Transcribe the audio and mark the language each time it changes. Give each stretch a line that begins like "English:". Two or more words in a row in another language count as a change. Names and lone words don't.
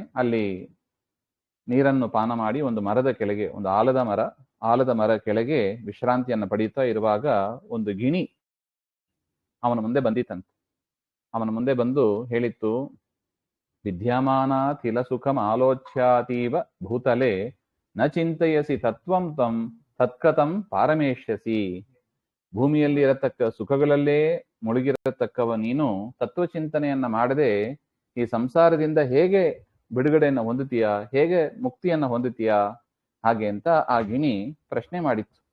Kannada: ಅಲ್ಲಿ ನೀರನ್ನು ಪಾನ ಮಾಡಿ ಒಂದು ಮರದ ಕೆಳಗೆ, ಒಂದು ಆಲದ ಮರ ಕೆಳಗೆ ವಿಶ್ರಾಂತಿಯನ್ನು ಪಡೀತಾ ಇರುವಾಗ ಒಂದು ಗಿಣಿ ಅವನ ಮುಂದೆ ಬಂದಿತ್ತಂತೆ. ಅವನ ಮುಂದೆ ಬಂದು ಹೇಳಿತ್ತು,
Sanskrit: ವಿದ್ಯಮಾನ ತಿಲ ಸುಖಂ ಆಲೋಚ್ಯಾತೀವ ಭೂತಲೆ ನ ಚಿಂತೆಯಸಿ ತತ್ವಂ ತಂ ತತ್ಕತಂ ಪಾರಮೇಶ್ಯಸಿ.
Kannada: ಭೂಮಿಯಲ್ಲಿ ಇರತಕ್ಕ ಸುಖಗಳಲ್ಲೇ ಮುಳುಗಿರತಕ್ಕವ ನೀನು ತತ್ವಚಿಂತನೆಯನ್ನ ಮಾಡದೆ ಈ ಸಂಸಾರದಿಂದ ಹೇಗೆ ಬಿಡುಗಡೆಯನ್ನು ಹೊಂದುತ್ತೀಯಾ, ಹೇಗೆ ಮುಕ್ತಿಯನ್ನ ಹೊಂದುತ್ತೀಯಾ ಹಾಗೆ ಅಂತ ಆ ಗಿಣಿ ಪ್ರಶ್ನೆ ಮಾಡಿತ್ತು.